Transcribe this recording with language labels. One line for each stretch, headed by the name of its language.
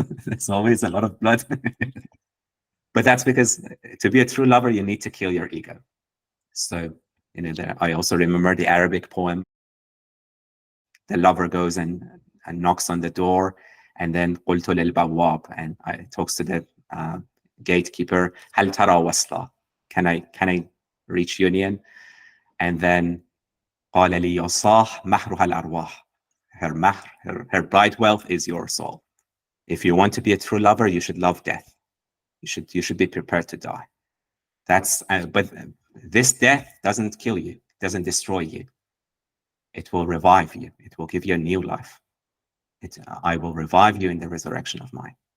English: There's always a lot of blood. But that's because to be a true lover, you need to kill your ego. So, I also remember the Arabic poem. The lover goes and knocks on the door, and then
Arabic: قلت للبواب,
English: and talks to the gatekeeper,
Arabic: هل ترى وصلة?
English: Can I reach union? And then
Arabic: قال لي يصاح مهرها الأرواح.
English: Her bright wealth is your soul. If you want to be a true lover, you should love death. You should be prepared to die. That's but this death doesn't kill you, doesn't destroy you. It will revive you. It will give you a new life. I will revive you in the resurrection of mine.